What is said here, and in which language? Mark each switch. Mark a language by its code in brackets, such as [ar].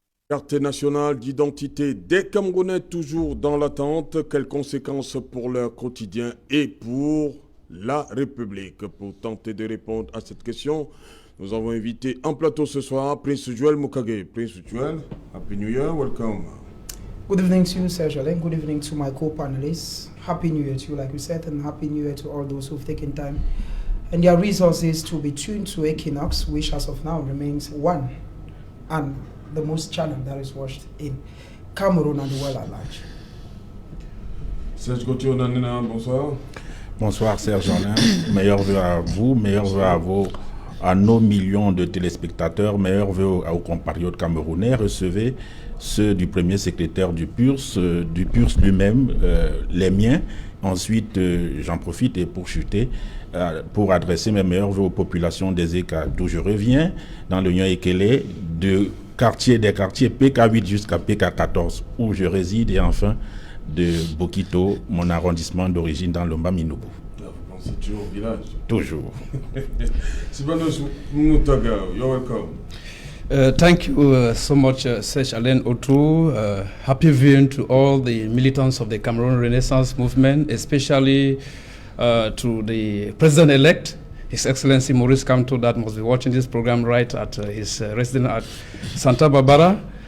[fr] Carte nationale d'identité des Camerounais toujours dans l'attente. Quelles conséquences pour leur quotidien et pour la République? Pour tenter de répondre à cette question, nous avons invité en plateau ce soir Prince Joel Mukage. [en] Prince Joel, Happy New Year, welcome. Good evening to you, Serge Alain. Good evening to my co-panelists. Happy New Year to you, like you said, and Happy New Year to all those who've taken time and their resources to be tuned to Equinox, which as of now remains one and the most channel that is watched in Cameroon and the world at large. [fr] Serge Gauthier Onanina, bonsoir. Bonsoir Serge Alain, meilleurs vœux à vous, meilleurs vœux à nos millions de téléspectateurs, meilleurs vœux aux compatriotes camerounais. Recevez ceux du premier secrétaire du PURS lui-même, les miens. Ensuite, j'en profite et pour chuter, pour adresser mes meilleurs vœux aux populations des ECA, d'où je reviens, dans le Nyon Ekele, des quartiers PK8 jusqu'à PK14, où je réside, et enfin de Bokito, mon arrondissement d'origine dans l'Omba Minoubou. C'est toujours au village. Toujours. [en] Sibanos Mutaga, you're welcome. Thank you so much, Serge Alain Otrou. Happy viewing to all the militants of the Cameroon Renaissance Movement, especially to the President-elect, His Excellency Maurice Kamto, that must be watching this program right at his residence at Santa Barbara.